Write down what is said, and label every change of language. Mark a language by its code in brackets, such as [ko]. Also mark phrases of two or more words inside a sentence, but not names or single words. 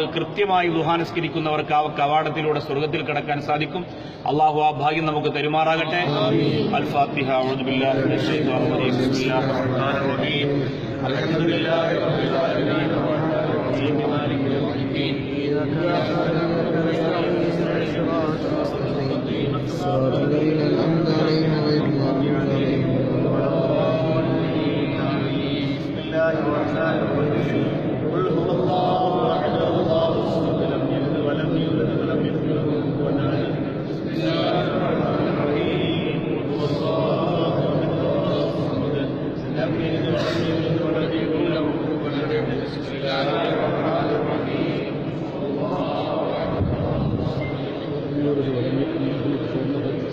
[ml] കൃത്യമായി ദുഹാ നിസ്കരിക്കുന്നവർക്ക് ആ കവാടത്തിലൂടെ സ്വർഗത്തിൽ കടക്കാൻ സാധിക്കും. അള്ളാഹു ആ ഭാഗ്യം നമുക്ക് തരുമാറാകട്ടെ. അൽ ഫാത്തിഹ. [ar] أعوذ بالله من الشيطان الرجيم. بسم الله الرحمن الرحيم. الحمد لله رب العالمين الرحمن الرحيم مالك يوم الدين. قل هو الله احد الله الصمد لم يلد ولم يولد ولم يكن له كفوا احد. بسم الله الرحمن الرحيم. هو الله احد الله الصمد لم يلد ولم يولد ولم يكن له كفوا احد. بسم الله الرحمن الرحيم. الله احد الله الصمد لم يلد ولم يكن له كفوا احد.